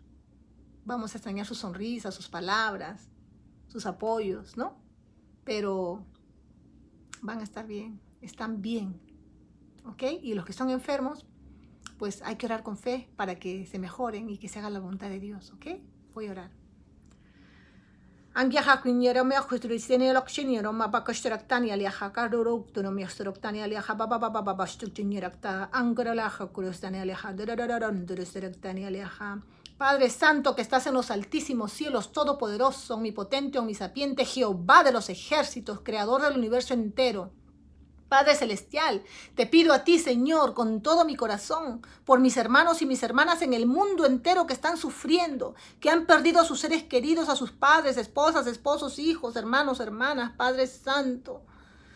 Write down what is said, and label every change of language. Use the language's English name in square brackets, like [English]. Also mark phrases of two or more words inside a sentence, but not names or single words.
[Spanish] Vamos a extrañar sus sonrisas, sus palabras, sus apoyos, ¿no? Pero van a estar bien, están bien, ¿ok? Y los que están enfermos, pues hay que orar con fe para que se mejoren y que se haga la voluntad de Dios, ¿ok? Voy a orar. Angiaha kunyera me ajustristene lokchinero ma bakashtraktani aliaha karuruktuno me astruktani aliaha baba bastuktinyerakta angralaha kurustani aliaha darararan durustaraktani aliaha. Padre Santo que estás en los altísimos cielos, todopoderoso, omnipotente, omnisapiente, Jehová de los ejércitos, creador del universo entero. Padre Celestial, te pido a ti, Señor, con todo mi corazón, por mis hermanos y mis hermanas en el mundo entero que están sufriendo, que han perdido a sus seres queridos, a sus padres, esposas, esposos, hijos, hermanos, hermanas, Padre Santo.